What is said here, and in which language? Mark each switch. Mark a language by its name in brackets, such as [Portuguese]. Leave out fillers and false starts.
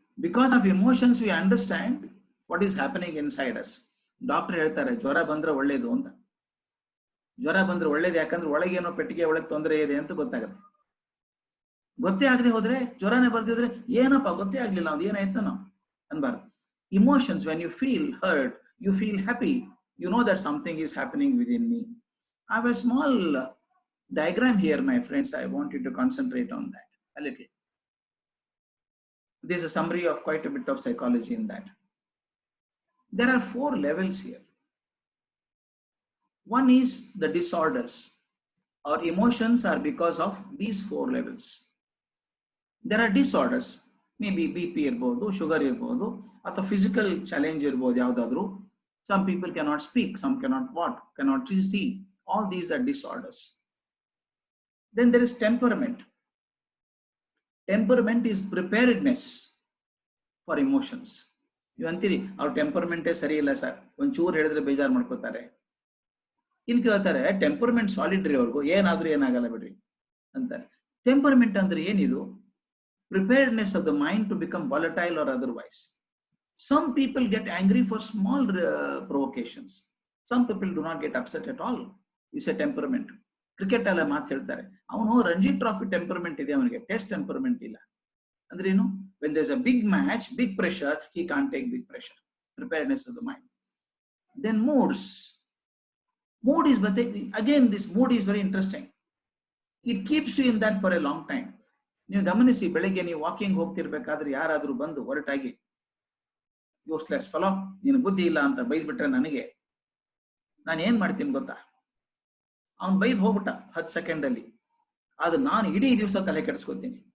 [English] Because of emotions, we understand what is happening inside us. [Kannada] Doctor ಹೇಳ್ತಾರೆ ಜ್ವರ ಬಂದ್ರೆ ಒಳ್ಳೇದು ಅಂತ. ಜ್ವರ ಬಂದ್ರೆ ಒಳ್ಳೇದು ಯಾಕಂದ್ರೆ ಒಳಗೇನೋ ಪೆಟ್ಟಿಗೆ ಒಳಗೆ ತೊಂದರೆ ಇದೆ ಅಂತ ಗೊತ್ತಾಗುತ್ತೆ. ಗೊತ್ತೇ ಆಗದೆ ಹೋದ್ರೆ, ಜ್ವರನೇ ಬರ್ದಿದ್ರೆ ಏನಪ್ಪ ಗೊತ್ತೇ ಆಗ್ಲಿಲ್ಲ ಅವ್ನು ಏನಾಯ್ತು ನಾವು ಅನ್ಬಾರ್ದು. [English] Emotions, when you feel hurt, you feel happy, you know that something is happening within me. I have a small diagram here, my friends. I want you to concentrate on that a little. This is a summary of quite a bit of psychology in that. There are 4 levels here. One is the disorders. Our emotions are because of these 4 levels. There are disorders, maybe BP [Kannada] irbodu, [English] sugar [Kannada] irbodu, ಅಥವಾ [English] physical challenge [Kannada] irbodu ಯಾವ್ದಾದ್ರು. [English] Some people cannot speak, some cannot walk, cannot see. All these are disorders. Then there is temperament. Temperament is preparedness for emotions. [Kannada] ನೀವು ಅಂತೀರಿ ಅವ್ರ ಟೆಂಪರ್ಮೆಂಟೇ ಸರಿ ಇಲ್ಲ sir, ಒಂಚೂರು ಹೇಳಿದ್ರೆ ಬೇಜಾರು ಮಾಡ್ಕೋತಾರೆ. ಇನ್ ಕೇಳ್ತಾರೆ ಟೆಂಪರ್ಮೆಂಟ್ ಸಾಲಿಡ್ ರೀ, ಅವ್ರಿಗೂ ಏನಾದ್ರೂ ಏನಾಗಲ್ಲ ಬಿಡ್ರಿ ಅಂತಾರೆ. ಟೆಂಪರ್ಮೆಂಟ್ ಅಂದ್ರೆ ಏನಿದು? [English] Preparedness of the mind to become volatile or otherwise. Some people get angry for small provocations. Some people do not get upset at all. It's a temperament. [Kannada] Cricket alla maat ಹೇಳ್ತಾರೆ, ಅವನು Ranji trophy temperament ಇದೆ, ಅವನಿಗೆ test temperament ಇಲ್ಲ ಅಂದ್ರೆ ಏನು? [English] When there's a big match, big pressure, he can't take big pressure. Preparedness of the mind. Then moods. Mood is, but again this mood is very interesting. It keeps you in that for a long time. [Kannada] ನೀವು ಗಮನಿಸಿ, ಬೆಳಗ್ಗೆ ನೀವು walking ಹೋಗ್ತಿರ್ಬೇಕಾದ್ರೆ ಯಾರಾದ್ರೂ ಬಂದು ಹೊರಟಾಗಿ [English] useless fellow [Kannada] ನೀನು ಬುದ್ಧಿ ಇಲ್ಲ ಅಂತ ಬೈದ್ಬಿಟ್ರೆ ನನಗೆ, ನಾನು ಏನ್ ಮಾಡ್ತೀನಿ ಗೊತ್ತಾ? ಅವ್ನು ಬೈದ್ ಹೋಗ್ಬಿಟ್ಟ 10 ಸೆಕೆಂಡಲ್ಲಿ, ಆದ್ರೆ ನಾನು ಇಡೀ ದಿವಸ ತಲೆ ಕೆಡಿಸ್ಕೊತೀನಿ.